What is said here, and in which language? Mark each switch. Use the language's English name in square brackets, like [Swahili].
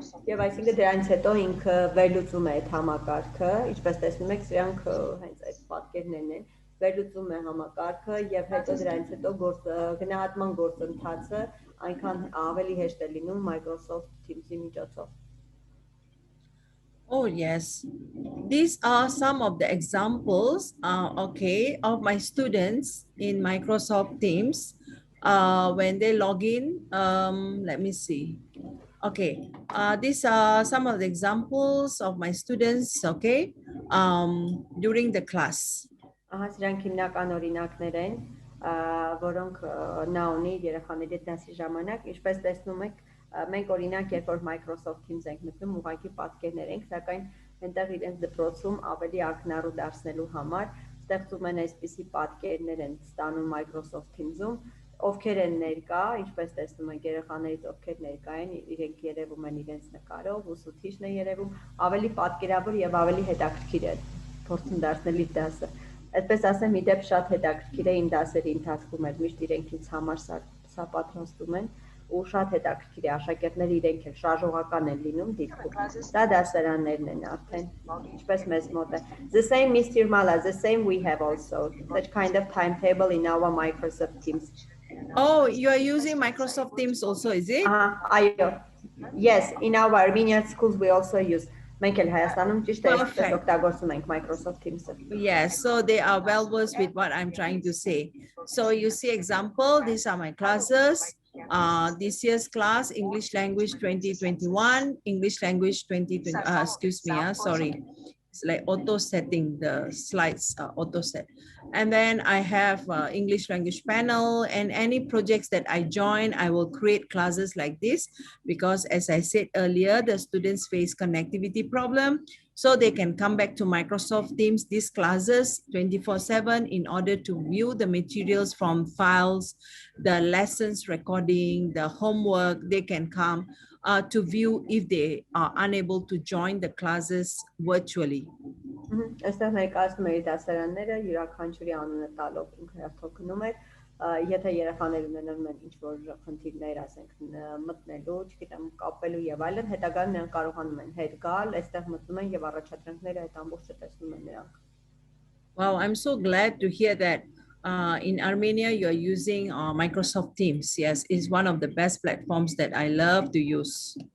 [Armenian] Եվ այսինքն դրանից հետո ինքը վերլուծում է այդ համակարգը, ինչպես տեսնում եք, սրանք հենց այդ պատկերներն են, վերլուծում է համակարգը եւ հետո դրանից հետո գնահատման գործընթացը այնքան ավելի հեշտ է լինում Microsoft Teams-ի միջոցով։ [English] Oh yes, these are some of the examples, okay, of my students in Microsoft Teams when they log in. Let me see. Okay, these are some of the examples of my students, okay, during the class. [Armenian] Սրանք հիմնական օրինակներ են, որոնք նա ունի երեխաների դասի ժամանակ, ինչպես տեսնում եք, մենք օրինակ երբ որ Microsoft Teams ենք մտնում, ուղղակի պատկերներ ենք, սակայն այնտեղ իրենց դպրոցում ավելի ակնառու դարձնելու համար ստեղծում են այսպիսի պատկերներ են ստանում Microsoft Teams-ում, ովքեր են ներկա, ինչպես տեսնում եք երեխաներից ովքեր ներկա են, իրենք երևում են իրենց նկարով, ուսուցիչն է երևում, ավելի պատկերավոր եւ ավելի հետաքրքիր է փորձում դարձնել իր դասը։ Այդպես ասեմ, իդեպ շատ հետաքրքիր է իմ դասերի ընթացքում էլ միշտ իրենք ինձ համար սա պատրաստում են ու շատ հետաքրքիր է աշակերտները իրենք էլ շարժողական են լինում դիպքում։ Դա դասարաններն են արդեն, ինչպես մեզ մոտ է։ [English] The same Mr. Mala, the same we have also such kind of timetable in our Microsoft Teams. Oh, you are using Microsoft Teams also, is it? Yes, in our Armenian schools we also use. [Armenian] Մենք էլ Հայաստանում ճիշտ է օգտագործում ենք Microsoft Teams-ը։ [English] Yes, so they are well versed with what I'm trying to say. So you see example, these are my classes. This year's class, English language 2021, English language 2020, excuse me, sorry. It's like auto setting, the slides auto set. And then I have English language panel, and any projects that I join, I will create classes like this because as I said earlier, the students face connectivity problem. So they can come back to Microsoft Teams, these classes 24/7 in order to view the materials from files, the lessons recording, the homework, they can come to view if they are unable to join the classes virtually. [Armenian] Այստեղ ներկայացնում է դասարանները յուրաքանչյուրի անունը տալով ինքը հերթօգնում է Եթե երեխաներ ունենան ինչ-որ խնդիրներ, ասենք մտնելու, չգիտեմ, կապելու եւ այլն, հետագայում նրանք կարողանում են հետ գալ, այստեղ մտնում են եւ առաջադրանքները այդ ամբողջը տեսնում են նրանք։ [English] Wow, I'm so glad to hear that in Armenia you are using Microsoft Teams. Yes, it's one of the best platforms that I love to use.